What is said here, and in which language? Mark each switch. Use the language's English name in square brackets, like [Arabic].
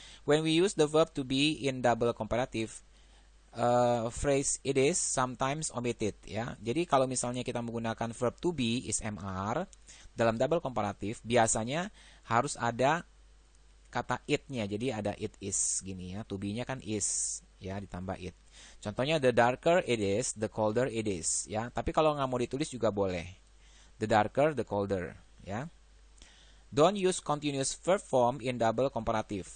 [English] When we use the verb to be in double comparative, phrase it is sometimes omitted ya. [Indonesian] Jadi kalau misalnya kita menggunakan verb to be is MR dalam double comparative, biasanya harus ada kata it-nya. Jadi ada it is gini ya. To be-nya kan is ya, ditambah it. Contohnya [English] the darker it is, [Indonesian] the colder it is ya. Tapi kalau nggak mau ditulis juga boleh. [English] The darker, the colder ya. Don't use continuous verb form in double comparative.